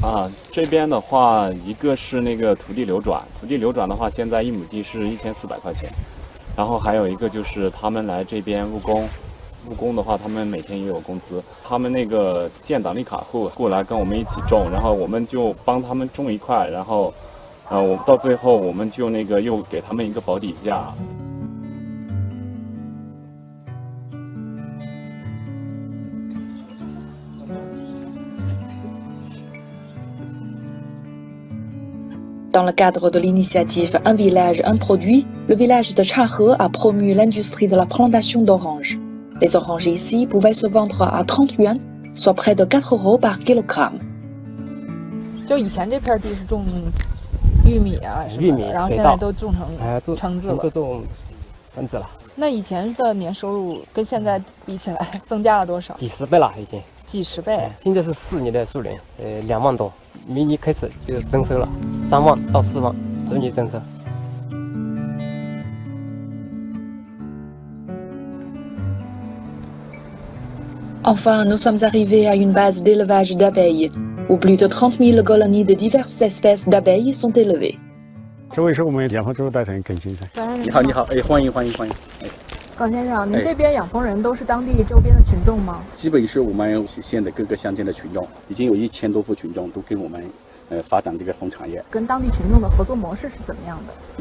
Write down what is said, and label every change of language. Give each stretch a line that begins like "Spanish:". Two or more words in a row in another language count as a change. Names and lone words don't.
Chinese: 这边的话，一个是那个土地流转，土地流转的话，现在1亩地是1400块钱，然后还有一个就是他们来这边务工。务工的话，他们每天也有工资。他们那个建档立卡户过来跟我们一起种，然后我们就帮他们种一块，然后，我到最后我们就那个又给他们一个保底价。
French: Dans le cadre de l'initiative Un village, un produit, le village de Chahe a promu l'industrie de la plantation d'oranges. Les oranges ici pouvaient se vendre à 30 yuan, soit près de 4 € par kilogramme.
Chinese: 就以前这片地是种玉米啊什么的，然后现在都种成橙子了。都种橙子了。那以前的年收入跟现在比起来增加了多少？几十倍了已经。几十倍。现在是4年的数年，2万多，明年开始就增收了，3万到4万，逐年增收。
French: Enfin, nous sommes arrivés à une base d'élevage d'abeilles, où plus de 30 000 colonies de diverses espèces d'abeilles sont élevées.
Chinese: 这位是我们养蜂周代成耿先生。你好，你好，欢迎。耿先生，您这边养蜂人都是当地周边的群众吗？基本是我们县的各个乡间的群众，已经有1000多户群众都跟我们发展这个蜂产业。跟当地群众的合作模式是怎么样的？